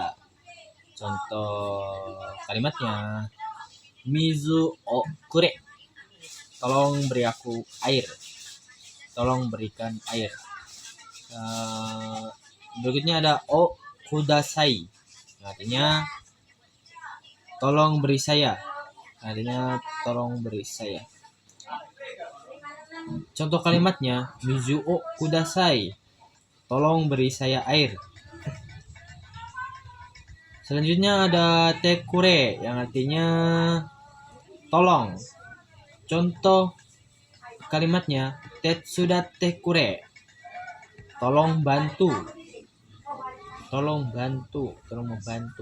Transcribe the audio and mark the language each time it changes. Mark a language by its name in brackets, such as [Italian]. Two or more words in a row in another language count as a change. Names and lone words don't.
[Indonesian] Contoh kalimatnya [Japanese] 水おくれ, [Indonesian] tolong beri aku air, tolong berikan air. Berikutnya ada [Japanese] をください, [Indonesian] artinya tolong beri saya, artinya tolong beri saya. Contoh kalimatnya [Japanese] 水をください, [Indonesian] tolong beri saya air. Selanjutnya ada tekure yang artinya tolong. Contoh kalimatnya [Japanese] 手伝ってくれ, [Indonesian] tolong bantu, tolong bantu, tolong membantu.